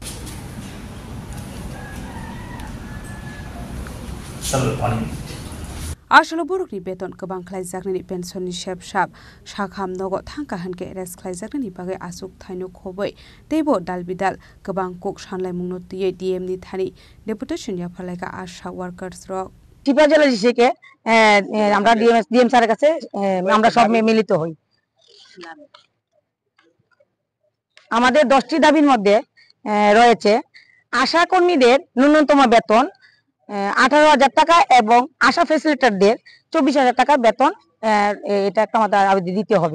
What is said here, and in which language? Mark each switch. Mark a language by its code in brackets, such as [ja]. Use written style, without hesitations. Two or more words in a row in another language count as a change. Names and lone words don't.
[trp] Asholo borokni beton kebang khlaijak pension ni shep shap shakham nogo thangka hanke res khlaijak ni bagai asuk thaino khoboi tebo dalbidal kebang kok shanlai mungno tiye DM ni thani deputation ya Farlaika Asha Workers Rock [bn] ত্রিপুরা জেলা থেকে আমরা ডিএম স্যারের কাছে আমরা সব মিলিত হই। আমাদের 10টি দাবির মধ্যে রয়েছে আশা কর্মীদের ন্যূনতম বেতন 18,000 টাকা এবং আশা ফ্যাসিলিটেটরদের 24,000 টাকা বেতন, এটা একটা আমাদের আবেদন দিতে হবে।